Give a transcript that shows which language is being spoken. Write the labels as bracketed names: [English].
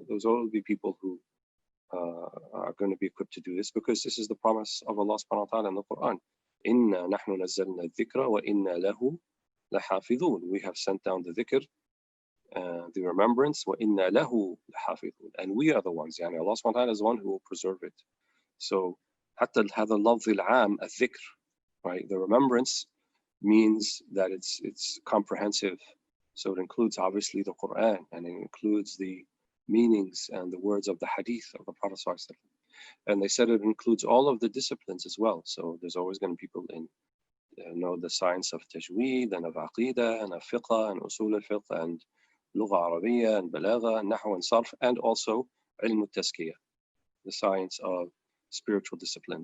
[English] There's always be people who are going to be equipped to do this, because this is the promise of Allah subhanahu wa ta'ala in the Quran. [Arabic] Inna nahnu nazzalna dhikra wa inna lahu lahafidhun. [English] We have sent down the dhikr, the remembrance, [Arabic] wa inna lahu lahafidhun. [English] And we are the ones, yani Allah subhanahu wa ta'ala is the one who will preserve it. [Arabic] So حتى هذا اللفظ العام الذكر, right? [English] The remembrance means that it's comprehensive. So it includes obviously the Quran, and it includes the meanings and the words of the hadith of the Prophet ﷺ. And they said it includes all of the disciplines as well. So there's always going to be people in know the science of tajweed and of aqidah and of fiqh and usul al-fiqh and lugha arabiyya and balagha and nahw and sarf, and also ilm al-tazkiyah, the science of spiritual discipline.